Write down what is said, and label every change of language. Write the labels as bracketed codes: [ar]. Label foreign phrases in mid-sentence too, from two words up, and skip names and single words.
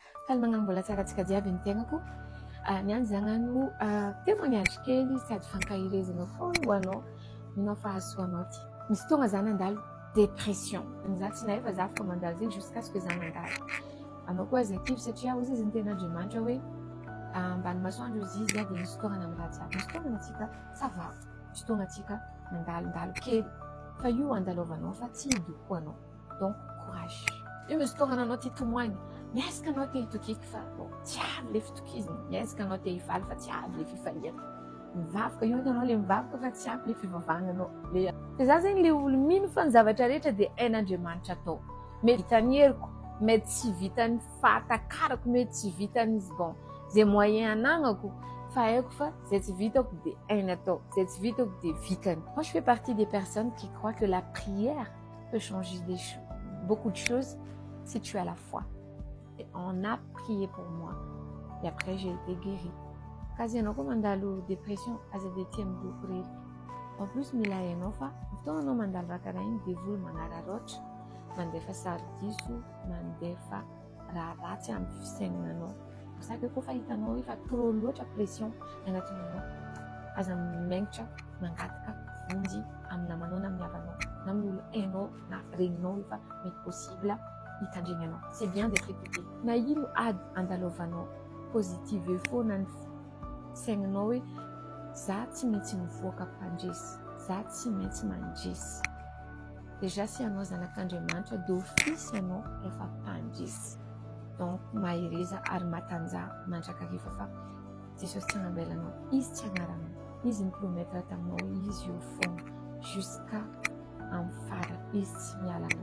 [mg] Kalmagnano mbola tsaratsika jiaby ny tegnako. Niany zagnano témoignage kely sady fankahirezana foana ho anao fa ahasoanao ty. Misy tonga zany andalo dépression. Za tsy nahefa za fa mandalo zegny [fr] jusqu'à ce que [mg] za nandalo. Anao koa aza kivy satria hozy izy ny ten'Andriamanitra hoe ambany masoandro izy dia misy fotoagna amin'ny raha jiaby. Misy fotoagna antsika [fr] ça va. [mg] Misy fotoagna antsika mandalondalo kely. Fa io andalovanao fa tsy idoko anao. [fr] Donc courage. [mg] Io misy fotoagna anao ty tomoagny. Miezaka anao te hitokiky fa tsy avy le fitokizana. Miezaka anao te hifaly fa tsy avy le fifaliana. Mivavaka io anao le mivavaka fa tsy avy le fivavagnanao. Fa za zegny le olo mino fa ny zavatra rehetra dia hain'Andriamanitra atao. Mety vitany heriko, mety tsy vitany fahatakarako, mety tsy vitany bon zay moyen anagnako fa haiko fa zay tsy vitako dia hainy atao, zay tsy vitako dia vitany. [fr] Moi je fais partie des personnes qui croient que la prière peut changer des choses, beaucoup de choses si tu as la foi. Et on a prié pour moi et après j'ai été guérie. [mg] Kazi anao koa mandalo dépression aza dia tia midoko rery. En plus mila hainao fa fotoana anao mandalo raha karaha igny dia voly manararoatra, mandefa saridiso, mandefa raha ratsy amin'ny fisainanao. Saka koa fa hitanao efa trop loatra pression agnatinanao, aza maingitra mangataka vonjy amin'ny namanao na amin'ny havanao na amin'ny olo hainao na regninao efa mety possible hitandregny anao. [fr] C'est bien d'être écouté. [mg] Na ino ady andalovanao positive foana ny saigninao hoe za tsy maintsy mivoaka mpandresy, za tsy maintsy mandresy. Déjà si anao zanak'Andriamanitra d'office anao efa mpandresy. Donc mahireza ary matanjaha mandrakariva fa Jesosy tsy agnabelanao, izy tsy agnaranao, izy mipromettra taminao hoe izy eo foana jusqu'à amin'ny farany, izy tsy mialanao.